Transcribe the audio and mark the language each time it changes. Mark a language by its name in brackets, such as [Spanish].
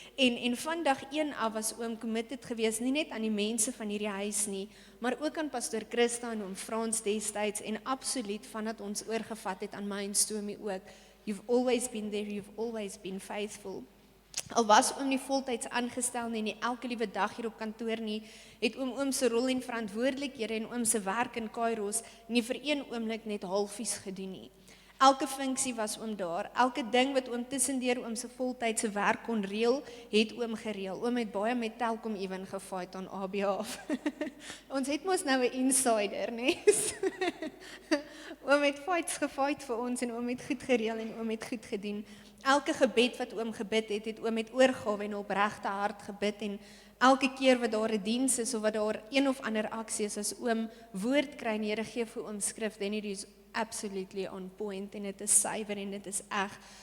[Afrikaans] En van dag 1 af was oom committed gewees, nie net aan die mense van hierdie huis nie, maar ook aan pastoor Christa en oom Frans destyds en absoluut vandat ons oorgevat het aan my en Stomie ook. [English] You've always been there, you've always been faithful. [Afrikaans] Al was oom nie voltyds aangestel nie elke liewe dag hier op kantoor nie, het oom se rol en verantwoordelikhede en oom se werk in Kairos nie vir een oomblik net halfies gedoen nie. Elke funksie was oom daar, elke ding wat oom tussendeur oom se voltydse werk kon reël, het oom gereël. Oom het baie met Telkom ewen gefight aan ABA. Ons het mos nou 'n insider, né? Oom het fights gefight vir ons en oom het goed gereël en oom het goed gedoen. Elke gebed wat oom gebid het oom met oorgawe en opregte hart gebid en elke keer wat daar 'n diens is of wat daar een of ander aksie is, as oom woord kry en Here gee vir oom skrif, [English] then it is absolutely on point [Afrikaans] en dit is suiwer en dit is reg.